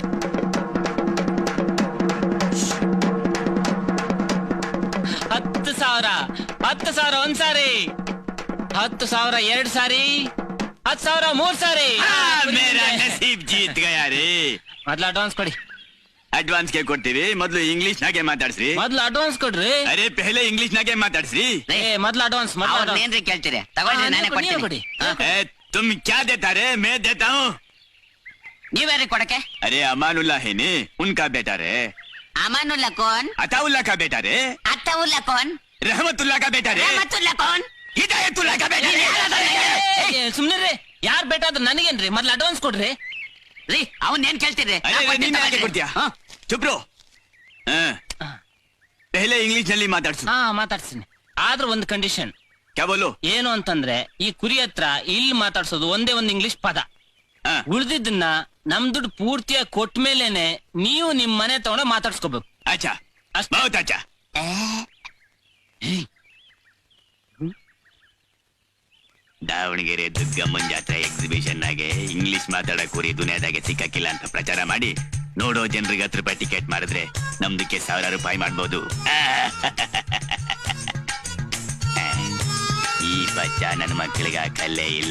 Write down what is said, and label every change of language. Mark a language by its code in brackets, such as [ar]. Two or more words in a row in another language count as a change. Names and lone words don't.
[kn] 10,000, 10,000 ಒಂದ್ ಸಾರಿ, 10,000 2 ಸಾರಿ, 10,000 3 ಸಾರಿ. [hi] मेरा नसीब जीत गया रे. [kn] ಮೊದ್ಲು ಅಡ್ವಾನ್ಸ್ ಕೊಡಿ. ಅಡ್ವಾನ್ಸ್ ಗೆ ಕೊಡ್ತೀವಿ, ಮೊದ್ಲು ಇಂಗ್ಲಿಷ್ ನಾಗೆ ಮಾತಾಡ್ಸ್ರಿ. ಮೊದ್ಲು ಅಡ್ವಾನ್ಸ್ ಕೊಡ್ರಿ. [hi] अरे पहले [kn] ಇಂಗ್ಲಿಷ್ ನಾಗೆ ಮಾತಾಡ್ಸ್ರಿ. ಮೊದ್ಲು ಅಡ್ವಾನ್ಸ್. ಏನ್ರಿ ಕೇಳ್ತೀರಿ? ತಗೊಳ್ಳಿ, ನಾನೇ ಕೊಡ್ತೀನಿ. [hi] तुम क्या देता रे? मैं देता हूँ. [kn] ನೀವ್ಯಾರಿ ಕೊಡಕ್ಕೆ? [hi] अरे अमानुल्ला है ने, उनका बेटा रे. अमानुल्ला कौन? अताउल्ला का बेटा रे. अताउल्ला कौन? रहमतुल्ला का बेटा रे. रहमतुल्ला कौन? हिदायतुल्ला का बेटा रे. [kn] ಸುಮ್ನೆ ರೀ, ಯಾರ್ ಬೇಟ ಅದ್ರ ನನಗೇನ್ರಿ? ಮೊದ್ಲು ಅಡ್ವಾನ್ಸ್ ಕೊಡ್ರಿ. ರೀ, ಅವನ್ ಏನ್ ಕೇಳ್ತೀರಿ? अरे ನೀನ್ ಯಾಕೆ ಕೊಡ್ತೀಯಾ? [hi] चुप रहो. [kn] ಪೆಹಲೆ ಇಂಗ್ಲಿಷ್ ನಲ್ಲಿ ಮಾತಾಡ್ಸು. ಮಾತಾಡ್ತೀನಿ. ಆದ್ರೆ ಒಂದು ಕಂಡೀಷನ್. [hi] क्या बोलो? [kn] ಏನು ಅಂತಂದ್ರೆ ಈ ಕುರಿ ಹತ್ರ ಇಲ್ಲಿ ಮಾತಾಡ್ಸೋದು ಒಂದೇ ಒಂದು ಇಂಗ್ಲಿಷ್ ಪದ. ಉಳ್ದಿದ್ದನ್ನ ನಮ್ ದುಡ್ಡು ಪೂರ್ತಿಯಾಗಿ ಕೊಟ್ಟ ಮೇಲೇನೆ ನೀವು ನಿಮ್ ಮನೆ ತಗೊಂಡ ಮಾತಾಡ್ಸ್ಕೋಬೇಕು. [hi] अच्छा, [kn] ಅಷ್ಟೇ. [hi] बहुत अच्छा. [kn] ದಾವಣಗೆರೆ ದುರ್ಗಮ್ಮನ್ ಜಾತ್ರೆ ಎಕ್ಸಿಬಿಷನ್ ನಾಗೆ ಇಂಗ್ಲಿಷ್ ಮಾತಾಡೋ ಕುರಿ ದುನಿಯಾದಾಗೆ ಸಿಕ್ಕಾಕಿಲ್ಲ ಅಂತ ಪ್ರಚಾರ ಮಾಡಿ ನೋಡೋ ಜನರಿಗೆ 10 ರೂಪಾಯಿ ಟಿಕೆಟ್ ಮಾಡಿದ್ರೆ ನಮ್ದಕ್ಕೆ 1000 ರೂಪಾಯಿ ಮಾಡ್ಬೋದು. ಈ ಬಚ್ಚ ನನ್ನ ಮಕ್ಕಳಿಗೆ ಕಲ್ಲೇ ಇಲ್ಲ.